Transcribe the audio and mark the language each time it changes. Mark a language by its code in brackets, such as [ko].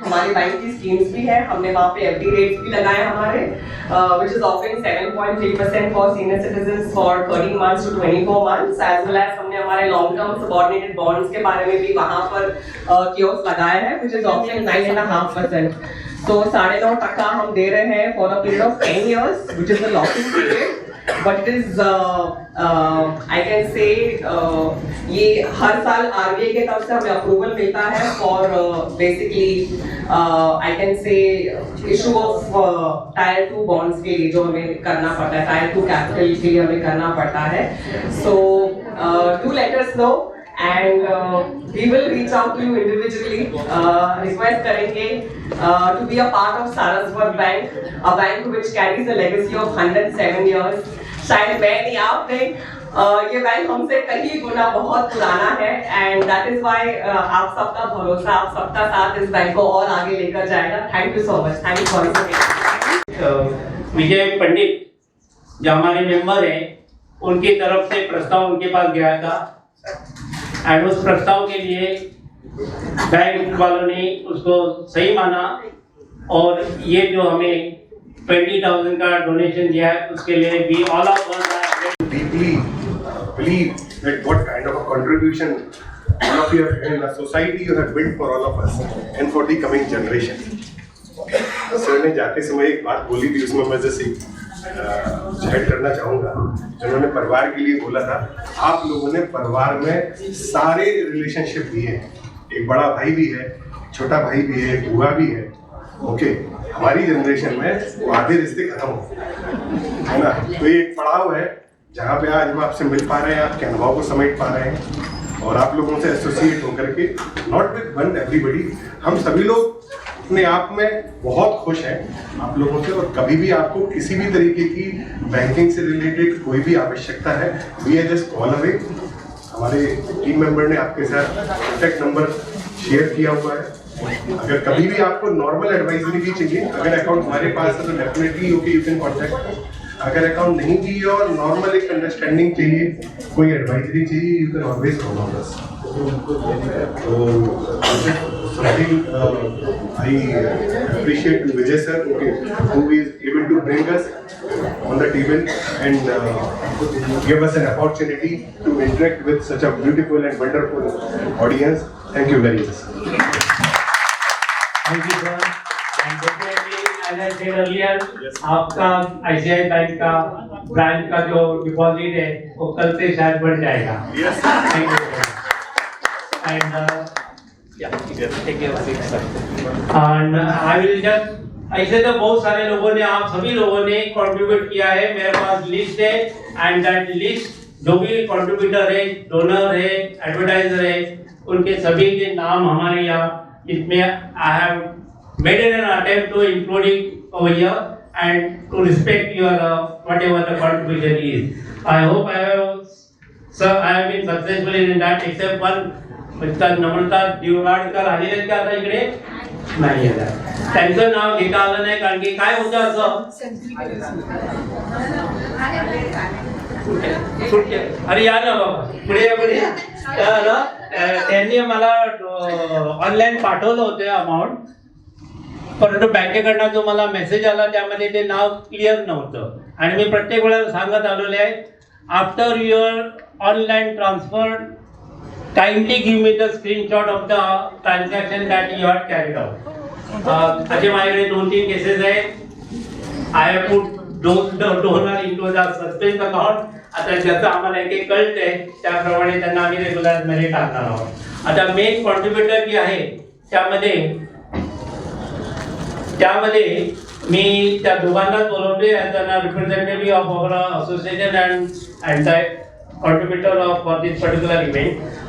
[hi] हमारे बैंक की स्कीम्स भी है, हमने वहाँ पे FD रेट्स भी लगाए हमारे, [en] which is offering 7.3% for senior citizens for 13 months to 24 months, as well as [hi] हमने हमारे [en] long term subordinated bonds [hi] के बारे में भी वहाँ पर कियोस्क लगाया है, [en] which is offering 9.5%. [hi] तो 9.5% हम दे रहे हैं [en] for a period of 10 years, which is the locking period. But it is, I can say, [hi] ये हर साल RBI के तरफ से हमें अप्रूवल मिलता है [en] for basically, I can say, issue of Tier 2 bonds [hi] के लिए जो हमें करना पड़ता है, Tier 2 capital के लिए हमें करना पड़ता है. [en] So do let us know and we will reach out to you individually. Request [hi] करेंगे [en] to be a part of Saraswat Bank, a bank which carries a legacy of 107 years. [hi] शायद मैं नहीं, आप नहीं, ये बैंक हमसे कहीं गुना बहुत पुराना है [en] and that is why [hi] आप सबका भरोसा, आप सबका साथ इस बैंक को और आगे लेकर जाएगा. [en] Thank you so much. Thank you for this. [hi] विजय पंडित जो हमारे मेंबर हैं, उनकी तरफ से प्रस्ताव उनके पास गया था एंड उस प्रस्ताव के लिए बैंक वालों ने उसको सही माना और ये जो हमें 20,000 का डोनेशन दिया है उसके लिए भी [en] All of us deeply believe that what kind of a contribution all of you have in a society you have built for all of us and for the coming generation. [hi] Sir ने जाते समय एक बात बोली थी, उसमें मैं जैसे जाहिर करना चाहूँगा, जिन्होंने परिवार के लिए बोला था. आप लोगों ने परिवार में सारे रिलेशनशिप दिए, एक बड़ा भाई भी है, छोटा भाई भी है, बुआ भी है. ओके, हमारी जनरेशन में वो आधे रिश्ते खत्म हो, है ना. तो ये एक पड़ाव है जहाँ पे आज हम आपसे मिल पा रहे हैं, आपके अनुभव को समेट पा रहे हैं और आप लोगों से एसोसिएट होकर के, [en] not with one everybody, [hi] हम सभी लोग अपने आप में बहुत खुश हैं आप लोगों से. और कभी भी आपको किसी भी तरीके की बैंकिंग से रिलेटेड कोई भी आवश्यकता है, [en] We are just call away. [hi] हमारे टीम मेंबर ने आपके साथ कॉन्टैक्ट नंबर शेयर किया हुआ है। अगर कभी भी आपको नॉर्मल एडवाइजरी भी चाहिए, अगर अकाउंट हमारे पास है तो definitely [en] Okay you can contact. [hi] अगर अकाउंट नहीं चाहिए और नॉर्मल एक अंडरस्टैंडिंग चाहिए, कोई एडवाइजरी चाहिए, [en] You can always call us. Something I appreciate to Vijay sir, who is able to bring us on the table and give us an opportunity to interact with such a beautiful and wonderful audience. Thank you very much. Thank you, sir. And definitely, as I said earlier, [hi] आपका ICICI bank का branch का जो deposit है वो कल से शायद बढ़ जाएगा। [en] Yes. Thank you, sir. And and I will just [hi] ऐसे तो बहुत सारे लोगों ने, आप सभी लोगों ने कंट्रीब्यूट किया है। मेरे पास लिस्ट है [en] and that list [hi] जो भी कंट्रीब्यूटर है, डोनर है, एडवर्टाइजर है, उनके सभी के नाम हमारे यहाँ इसमें [en] I have made an attempt to including over here and to respect your whatever the contribution is. I hope I have been successful in that except one. [mr] नम्रता दिवगाडकर आलेले का आता इकडे नाही आला, त्यांचं नाव घेता आलं नाही कारण की काय होतं असं अरे या ना बाबा पुढे या पुढे। तर त्यांनी मला ऑनलाईन पाठवलं होतं अमाऊंट, परंतु बँकेकडनं जो मला मेसेज आला त्यामध्ये ते नाव क्लिअर नव्हतं आणि मी प्रत्येक वेळेला सांगत आलेले आहे [en] After your online transfer kindly give me the screenshot of the transaction that you had carried out. [mr] असे माझ्याकडे 2-3 केसेस आहेत. [en] I have put donor into the suspense account. [mr] आता ज्याचं आम्हाला एक कळतंय त्याप्रमाणे त्यांना आम्ही रेग्युलर मध्ये टाकणार आहोत। आता मेन कॉन्ट्रीब्युटर जे आहे त्यामध्ये मी त्या दोघांना बोलवले [en] As a representative of our association and contributor for this particular event.